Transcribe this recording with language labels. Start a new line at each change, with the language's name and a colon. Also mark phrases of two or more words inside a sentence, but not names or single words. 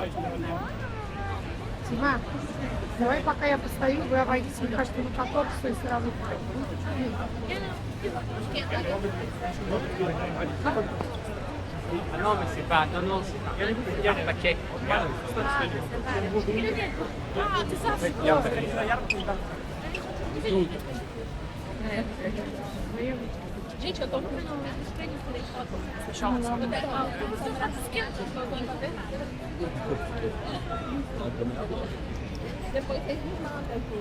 Russian: Дима, давай пока я постою, вы обойдите, мне кажется, на каток, и сразу.
French: Non, mais c'est pas. Non, non, c'est pas. Il y a un paquet. Regarde,
Portuguese: Gente, eu tô no estranho tirei foto. Depois vocês me mandam.